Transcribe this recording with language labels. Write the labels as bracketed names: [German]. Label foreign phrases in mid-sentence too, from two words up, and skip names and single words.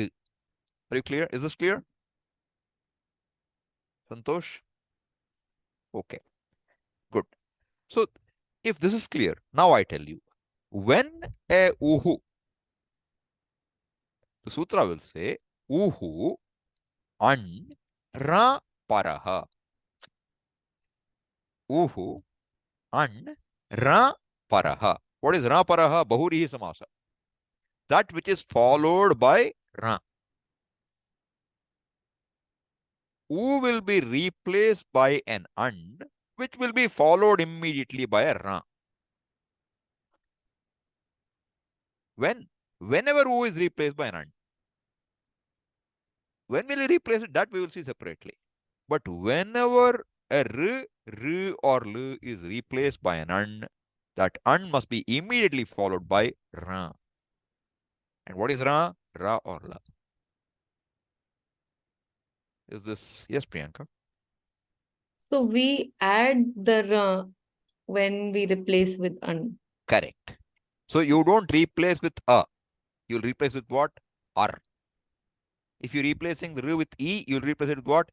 [English] Are you clear? Is this clear? Santosh? Okay, good. So if this is clear, now I tell you, when a Uhu, the sutra will say, [Sanskrit] Uhu an ra paraha. Uhu an ra paraha. [English] What is ra paraha? [Sanskrit] Bahurihi samasa. [English] That which is followed by ra. U will be replaced by an and, which will be followed immediately by a ra. Whenever U is replaced by an and. When will he replace it? That we will see separately. But whenever a r or l is replaced by an and, that and must be immediately followed by ra. And what is ra? Ra or la. Is this, yes, Priyanka? So we add the ra when we replace with un. Correct. So you don't replace with a. You'll replace with what? Ar. If you're replacing the r with e, you'll replace it with what?